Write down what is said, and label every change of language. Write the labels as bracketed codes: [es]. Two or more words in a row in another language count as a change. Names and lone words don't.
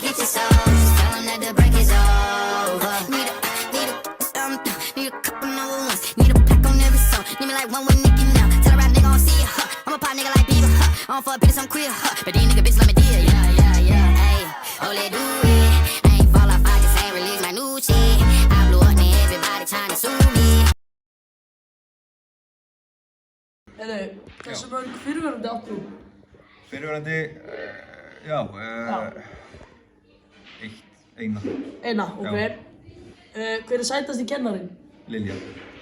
[en] Get your soul, just tell them that the break is over. Need a couple number ones, need a pack on every song. Need me like one with Nicki now. Tell a rap nigga on see ya, I'm a pop nigga like Bieber, I don't fuck bitches, I'm queer, but these nigga bitches let me deal, yeah, ayy. Oh, let do it. I ain't fall off, I just ain't release my new shit. I blew up, now everybody trying to sue me. [is] Heiðu, hversu mörg fyrirverandi áttu? Fyrirverandi, já, eina. Eina, ok. Hver er sætasti kennarinn? Lilja.